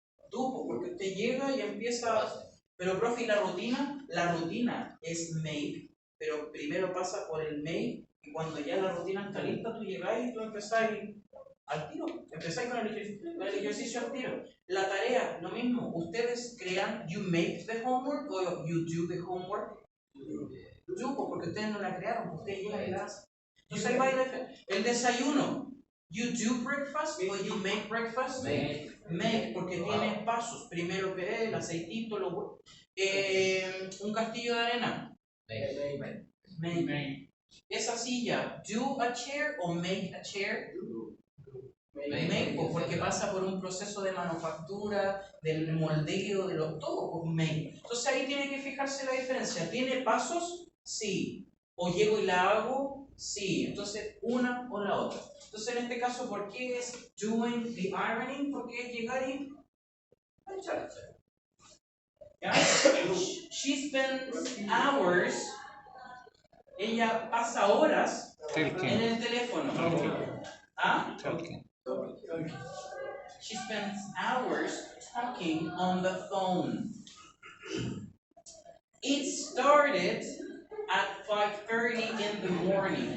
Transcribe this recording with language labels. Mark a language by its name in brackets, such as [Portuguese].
[Spanish] Tú, porque usted llega y empieza. Pero, profe, ¿y la rutina? La rutina es make, pero primero pasa por el make. Y cuando ya la rutina está lista, tú llegáis y tú empezáis al tiro. Empezáis con el ejercicio al tiro. La tarea, lo mismo. Ustedes crean, [English] you make the homework o you do the homework. [Spanish] Do, porque ustedes no la crearon, ustedes llegan y la hacen. Entonces ahí va el desayuno. [English] You do breakfast o you make breakfast? [Spanish] Make, porque tiene pasos. Primero el aceitito, un castillo de arena. Make. Esa silla, [English] do a chair o make a chair? [Spanish] Make, porque pasa por un proceso de manufactura, del moldeo, de todo, pues make. Entonces ahí tiene que fijarse la diferencia. ¿Tiene pasos? Sí. ¿O llego y la hago? Sí. Entonces, una o la otra. Entonces, en este caso, ¿por qué es [English] doing the ironing? [Spanish] Porque es llegar y planchar. ¿Ya? [English] She spends hours. [Spanish] Ella pasa horas en el teléfono. ¿Ah? [English] She spends hours talking on the phone. It started at 5:30 in the morning.